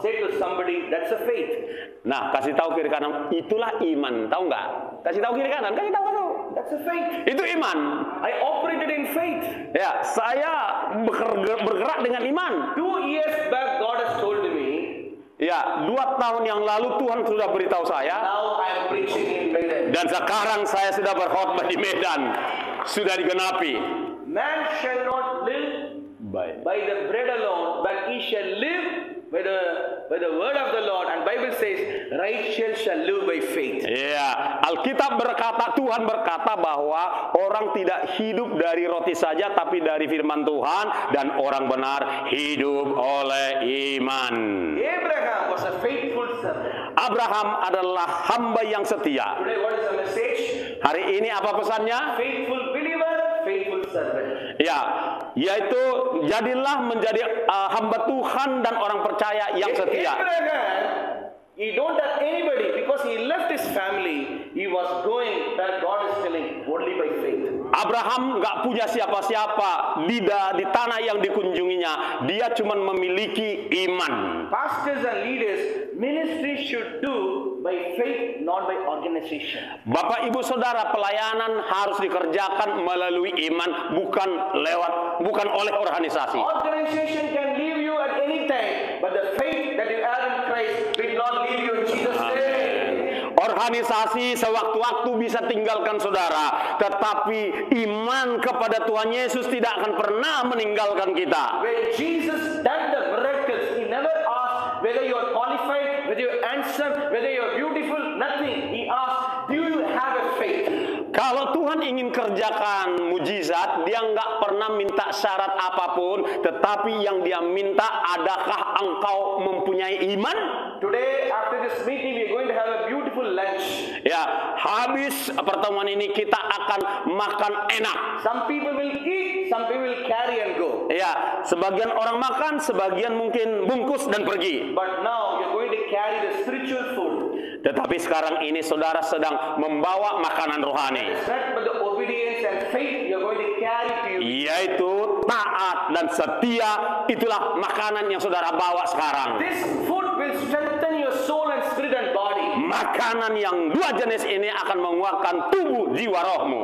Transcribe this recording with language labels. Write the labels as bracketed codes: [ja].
[en] Say to somebody, that's a faith. [id] Nah, kasih tahu kiri kanan, itulah iman, tahu nggak? Kasih tahu kiri kanan, kasih tahu. [en] That's It's a faith. [id] Itu iman. [en] I operated in faith. [id] Ya, saya bergerak dengan iman. [en] 2 years back, God has told me. [id] Ya, 2 tahun yang lalu Tuhan sudah beritahu saya. [en] Now I am preaching in Medan. [id] Dan sekarang saya sudah berkhotbah di Medan. Sudah digenapi. [en] Man shall not live by the bread alone, but he shall live by the word of the Lord. And Bible says, righteous shall live by faith. [id] Ya, Alkitab berkata, Tuhan berkata bahwa orang tidak hidup dari roti saja, tapi dari firman Tuhan, dan orang benar hidup oleh iman. [en] Abraham was a faithful servant. [id] Abraham adalah hamba yang setia. [en] Today, what is the message? [id] Hari ini apa pesannya? [en] Faithful believer, faithful servant. [id] Ya, yaitu jadilah menjadi hamba Tuhan dan orang percaya yang setia. [en] Abraham, he don't have anybody because he left his family. He was going where God is telling only by faith. [id] Abraham nggak punya siapa-siapa di tanah yang dikunjunginya. Dia cuma memiliki iman. [en] Pastors and leaders, ministry should do by faith, not by organization. [id] Bapak, ibu, saudara, pelayanan harus dikerjakan melalui iman, bukan oleh organisasi. [en] Organization can leave you at any time, but the faith that you have in Christ will not leave you in Jesus' name. [id] Organisasi sewaktu-waktu bisa tinggalkan saudara, tetapi iman kepada Tuhan Yesus tidak akan pernah meninggalkan kita. [en] When Jesus done the miracles, he never asked whether you are qualified, whether you are handsome, whether you are beautiful, nothing. He asked, do you have a faith? [id] Kalau Tuhan ingin kerjakan mujizat, dia nggak pernah minta syarat apapun, tetapi yang dia minta, adakah engkau mempunyai iman? [en] Today, after this meeting, we are going to have a beautiful lunch. [id] Ya, habis pertemuan ini kita akan makan enak. [en] Some people will eat, some people will carry and go. [id] Ya, sebagian orang makan, sebagian mungkin bungkus dan pergi. [en] But now, we are going to carry the spiritual food. [id] Tetapi sekarang ini saudara sedang membawa makanan rohani. [en] It's not but the obedience and faith you are going to carry to you. [id] Yaitu taat dan setia, itulah makanan yang saudara bawa sekarang. [en] This food will strengthen your soul and spirit and body. [id] Makanan yang 2 jenis ini akan menguatkan tubuh, jiwa, rohmu.